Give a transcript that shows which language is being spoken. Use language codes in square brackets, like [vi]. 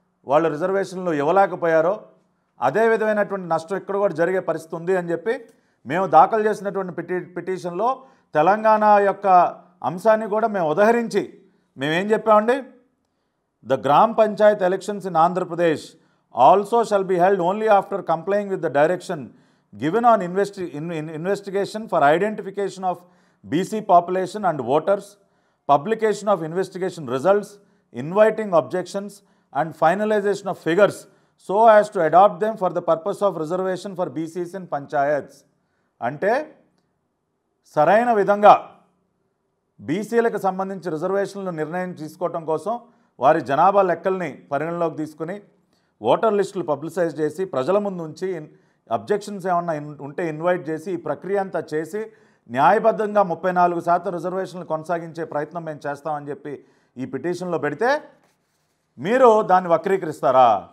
[te] వాళ్ళు రిజర్వేషన్లు ఇవ్వలేకపోయారో, అదే విధమైనటువంటి నష్టం ఇక్కడ కూడా జరిగే పరిస్థితి ఉంది అని చెప్పి మేము దాఖలు చేసినటువంటి పిటిషన్లో తెలంగాణ యొక్క అంశాన్ని కూడా మేము ఉదహరించి మేమేం చెప్పామండి? [en] The Gram Panchayat elections in Andhra Pradesh also shall be held only after complying with the direction given on investigation for identification of BC population and voters, publication of investigation results, inviting objections and finalization of figures so as to adopt them for the purpose of reservation for BCs in panchayats. [te] అంటే సరైన విధంగా బీసీలకు సంబంధించి రిజర్వేషన్లు నిర్ణయం తీసుకోవటం కోసం వారి జనాభా లెక్కల్ని పరిగణలోకి తీసుకుని ఓటర్ లిస్టులు పబ్లిసైజ్ చేసి ప్రజల ముందు ఉంచి అబ్జెక్షన్స్ ఏమన్నా ఉంటే ఇన్వైట్ చేసి ఈ ప్రక్రియ అంతా చేసి న్యాయబద్ధంగా 34% రిజర్వేషన్లు కొనసాగించే ప్రయత్నం మేము చేస్తామని చెప్పి ఈ పిటిషన్లో పెడితే మీరు దాన్ని వక్రీకరిస్తారా?